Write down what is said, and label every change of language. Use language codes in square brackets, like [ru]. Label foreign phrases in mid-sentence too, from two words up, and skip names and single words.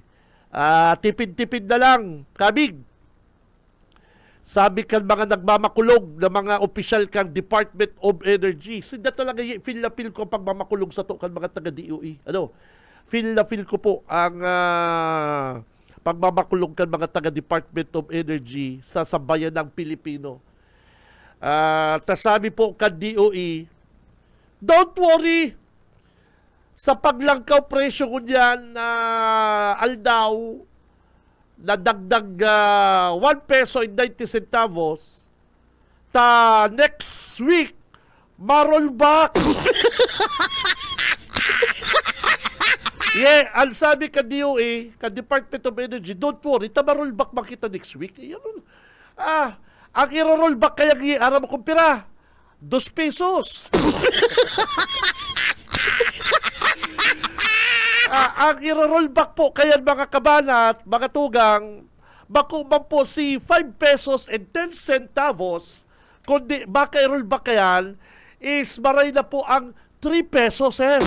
[bik] Tipid-tipid na lang, kabig. Sabi kan mga nagmamakulog na mga opisyal kang Department of Energy. Sida talaga feel na feel ko pag mamakulog sa to kan mga taga-DOE. Feel na feel ko po ang pagmamakulog kan mga taga-Department of Energy sa sambayan ng Pilipino. Sabi po kan DOE, [en] don't worry, [bik] sa paglangkaw presyo ko dyan aldaw, na dagdag 1 peso and 90 centavos, next week, ma-rollback. Ang sabi ka DOE, ka Department of Energy, [en] don't worry, [bik] ma-rollback makita next week. Ang i-rollback kaya aram mo kumpira, 2 pesos. Ang i-rollback po kaya mga kabanat, mga tugang, bakuman po si 5 pesos and 10 centavos, kundi baka i-rollback kayan, is maray na po ang 3 pesos.